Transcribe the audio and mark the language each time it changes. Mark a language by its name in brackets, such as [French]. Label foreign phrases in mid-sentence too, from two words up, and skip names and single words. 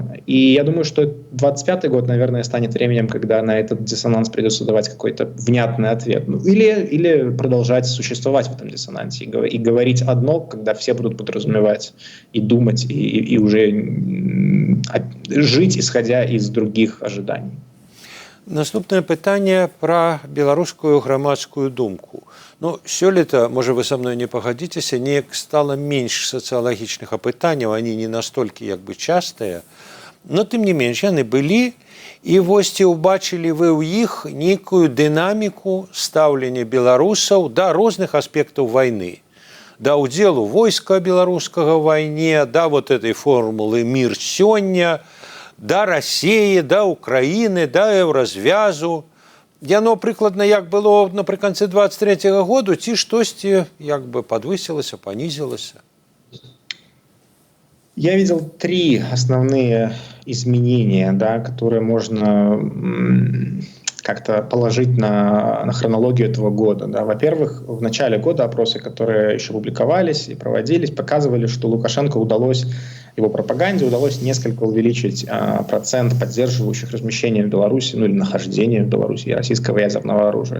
[Russian] И я думаю, что 25-й год, наверное, станет временем, когда на этот диссонанс придется давать какой-то внятный ответ. Или продолжать существовать в этом диссонансе и говорить одно, когда все будут подразумевать и думать, и уже жить, исходя из других ожиданий. [Belarusian] Наступнае пытанне пра беларускую грамадскую думку. Сёлета, можа вы са мной не пагадзіцеся, неяк стала менш сацыялагічных апытанняў, они не настолькі частыя, но тым не менш яны былі, і вось ці ўбачылі вы ў іх нейкую дынаміку стаўлення беларусаў да розных аспектаў вайны, да ўдзелу войска беларускага ў вайне, да [Russian] вот этой формулы [Belarusian] «мир сёння», да [Russian] России, да Украины, [Belarusian] да еўразвязу. Яно прыкладна як было напрыканцы 23-го году, ці штосьці подвысілася, понизилася? [Russian] Я видел три основные изменения, да, которые можно как-то положить на хронологию этого года. Да. Во-первых, в начале года опросы, которые еще публиковались и проводились, показывали, что Лукашенко его пропаганде удалось несколько увеличить процент поддерживающих размещение в Беларуси, или нахождение в Беларуси российского ядерного оружия.